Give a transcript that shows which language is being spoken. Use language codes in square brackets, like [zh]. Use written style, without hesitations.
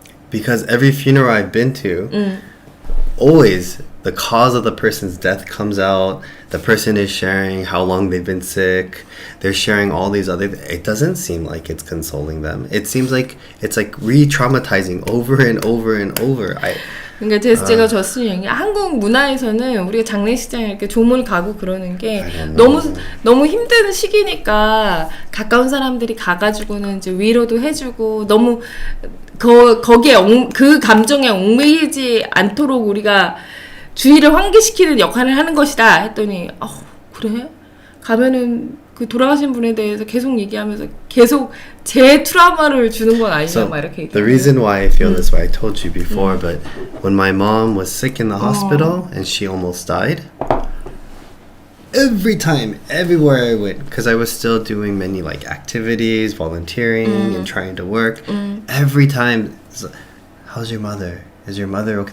[en] Because every funeral I've been to, always the cause of the person's death comes out. The person is sharing how long they've been sick. They're sharing all these other. It doesn't seem like it's consoling them. It seems like it's like re-traumatizing over and over and over. [ko] 그러니까 제가 저스틴 얘기 한국 문화에서는 우리가 장례식장에 이렇게 조문 가고 그러는 게 너무 힘든 시기니까 가까운 사람들이 가가지고는 이제 위로도 해주고 너무 거기에 그 감정에 얽매이지 않도록 우리가 주의를 환기시키는 역할을 하는 것이다 했더니 그래? 가면은 그 돌아가신 분에 대해서 계속 얘기하면서 계속 제 트라우마를 주는 건 아니냐 막 이렇게 얘기해요. [en] The reason why I feel this way, I told you before, but when my mom was sick in the hospital and she almost died, every time, everywhere I went, because I was still doing many activities, volunteering and trying to work, every time, how's your mother? Is your mother okay?